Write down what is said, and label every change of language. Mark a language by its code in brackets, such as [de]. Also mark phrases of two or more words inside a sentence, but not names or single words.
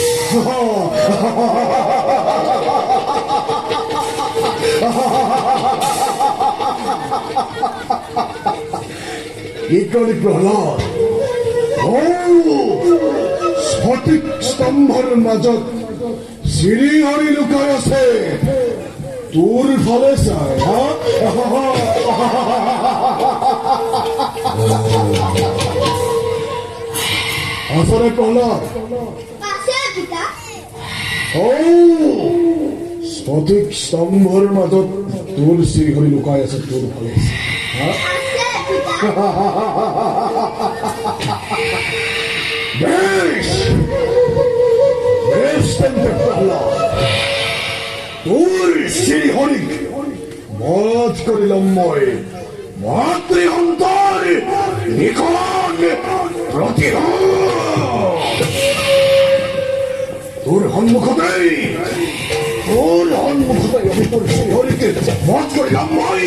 [as] কি করি প্রহ্লাদ? সঠিক স্তম্ভৰ মাজত শ্ৰীহৰি লুকাই আছে তোৰ ফালে চাই। আচৰে প্ৰহ্লাদ, সঠিক স্তম্ভৰ মাজত তোৰ শ্ৰীহৰি লুকাই আছে তোৰ ফালে। বেশ বেশ তেন্তে প্রহ্লাদ, তোর শ্রীহরিক বধ করিলাম মই। মাতৃ অন্তর নিকট প্রতিহত তোর সন্মুখতেই আমি তোর শ্রীহরিকে বধ করিলাম মই।